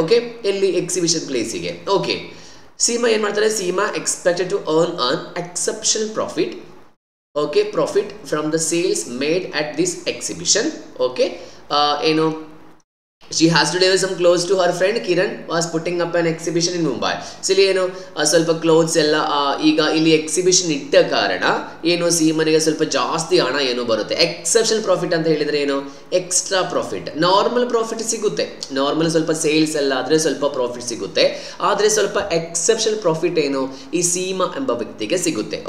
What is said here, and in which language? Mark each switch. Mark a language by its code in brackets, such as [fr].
[en] okay, [kn] ಎಲ್ಲಿ exhibition ಪ್ಲೇಸಿಗೆ. [en] okay, [kn] Seema ಏನ್ ಮಾಡ್ತಾರೆ, [en] Seema expected to earn an exceptional profit. Okay, profit from the sales made at this exhibition. Okay, ಏನು, she has to deliver some clothes to her friend Kiran was putting up an exhibition in Mumbai. [kn] So ಇಲ್ಲಿ ಏನು, ಸ್ವಲ್ಪ clothes ಎಲ್ಲ ಈಗ ಇಲ್ಲಿ exhibition ಇಟ್ಟ ಕಾರಣ ಏನು, ಸೀಮನಿಗೆ ಸ್ವಲ್ಪ ಜಾಸ್ತಿ ಹಣ ಏನು ಬರುತ್ತೆ. ಎಕ್ಸೆಪ್ಷನಲ್ ಪ್ರಾಫಿಟ್ ಅಂತ ಹೇಳಿದ್ರೆ ಏನು, ಎಕ್ಸ್ಟ್ರಾ ಪ್ರಾಫಿಟ್. ನಾರ್ಮಲ್ ಪ್ರಾಫಿಟ್ ಸಿಗುತ್ತೆ, ನಾರ್ಮಲ್ ಸ್ವಲ್ಪ ಸೇಲ್ಸ್ ಎಲ್ಲ ಆದರೆ ಸ್ವಲ್ಪ ಪ್ರಾಫಿಟ್ ಸಿಗುತ್ತೆ, ಆದರೆ ಸ್ವಲ್ಪ ಎಕ್ಸೆಪ್ಷನಲ್ ಪ್ರಾಫಿಟ್ ಏನು ಈ ಸೀಮಾ ಎಂಬ ವ್ಯಕ್ತಿಗೆ ಸಿಗುತ್ತೆ.